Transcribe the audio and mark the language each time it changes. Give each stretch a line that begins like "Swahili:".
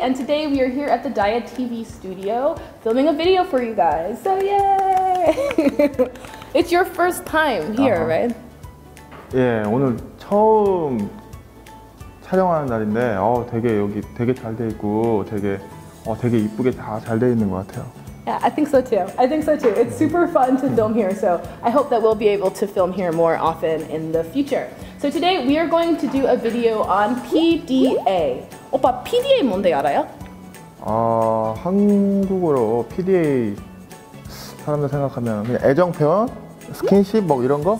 English: And today we are here at the Daya TV studio filming a video for you guys. So yay! It's your first time here, right?
Korean: 예, 오늘 처음 촬영하는 날인데 되게 여기 되게 잘 돼 있고 되게 이쁘게 다 잘 돼 있는 것 같아요.
English: Yeah, I think so too. It's super fun to film here, so I hope that we'll be able to film here more often in the future. So today we are going to do a video on PDA.
Korean: 오빠, PDA 뭔데 알아요? 한국어로 PDA 사람들 생각하면 그냥 애정 표현, 스킨십 뭐 이런 거?